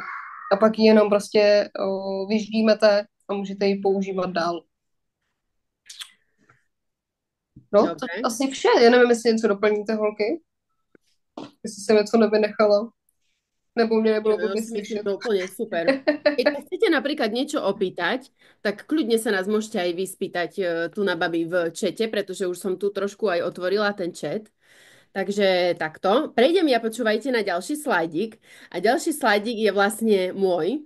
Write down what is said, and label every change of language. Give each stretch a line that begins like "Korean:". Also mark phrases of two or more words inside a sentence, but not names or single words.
Czech: A pak ji jenom prostě vyždímete a můžete ji používat dál. No, to asi vše. Já nevím, jestli něco doplníte, holky. Jestli jsem něco nevynechala.
Slovak: Nebo mě nebylo vôbec slyšet. To úplne super. Keď sa chcete napríklad niečo opýtať, tak kľudne sa nás môžete aj vyspýtať tu na babi v čete, pretože už som tu trošku aj otvorila ten chat. Takže takto. Prejdem ja, počúvajte, na ďalší slajdík. A ďalší slajdík je vlastne môj.